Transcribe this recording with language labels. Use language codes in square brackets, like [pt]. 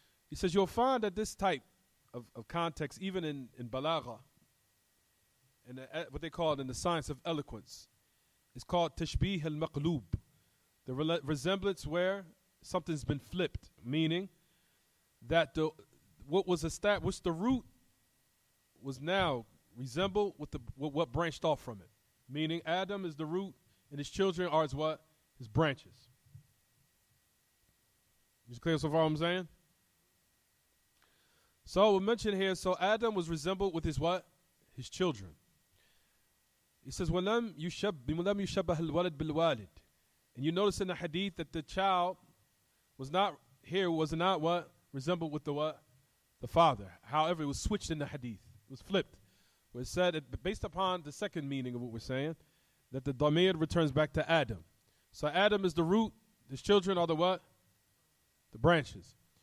[en] He says you'll find that this type of context, even in balagha, and what they call it in the science of eloquence, is called tashbih al-maqloob, the resemblance where something's been flipped, meaning that which the root was now resembled with what branched off from it. Meaning Adam is the root and his children are his what? His branches. Is it clear so far what I'm saying? So we mentioned here, so Adam was resembled with his what? His children. He says, [ar] وَلَمْ يُشَبَّهَ الْوَلَدْ بِالْوَالِدِ. [en] And you notice in the hadith that the child was not what? Resembled with the what? The father. However, it was switched in the hadith. It was flipped. Where it said, based upon the second meaning of what we're saying, that the damir returns back to Adam. So Adam is the root, his children are the what? The branches.